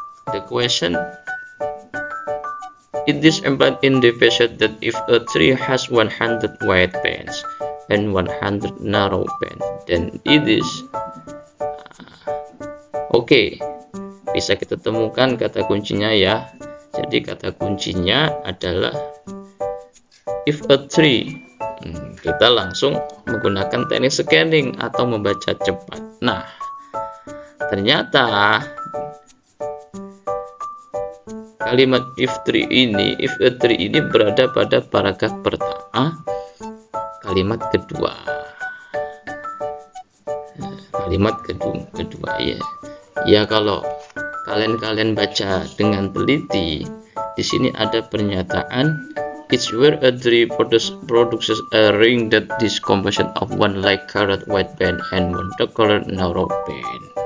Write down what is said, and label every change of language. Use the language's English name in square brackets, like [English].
[English] The question, it is implied in the passage that if a tree has 100 wide bands and 100 narrow bands, then it is [Indonesian] Oke, bisa kita temukan kata kuncinya ya. Jadi kata kuncinya adalah [English] if a tree. [Indonesian] Kita langsung menggunakan teknik scanning atau membaca cepat. Nah, ternyata kalimat [English] if a tree [Indonesian] ini berada pada paragraf pertama, kalimat kedua. Kalimat kedua ya. Ya, kalau kalian baca dengan teliti, di sini ada pernyataan [English] it's where a tree produces a ring that is composed of one light colored wide band and one dark colored narrow band.